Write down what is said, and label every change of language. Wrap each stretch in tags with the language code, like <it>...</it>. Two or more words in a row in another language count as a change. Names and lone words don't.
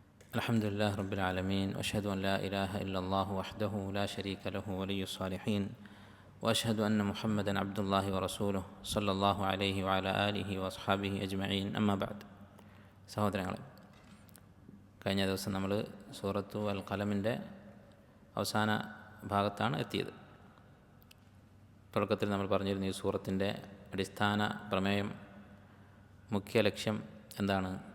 <ar>الحمد لله رب العالمين وأشهد أن لا إله إلا الله وحده لا شريك له ولي الصالحين وأشهد أن محمدا عبد الله ورسوله صلى الله عليه وعلى آله وأصحابه أجمعين أما بعد.</ar> <ml>സഹോദരങ്ങളെ, കഴിഞ്ഞ ദിവസം നമ്മൾ സൂറത്തു അൽ ഖലമിൻ്റെ അവസാന ഭാഗത്താണ് എത്തിയത്. തുടക്കത്തിൽ നമ്മൾ പറഞ്ഞിരുന്നു ഈ സൂറത്തിൻ്റെ അടിസ്ഥാന പ്രമേയം, മുഖ്യ ലക്ഷ്യം എന്താണ്?</ml>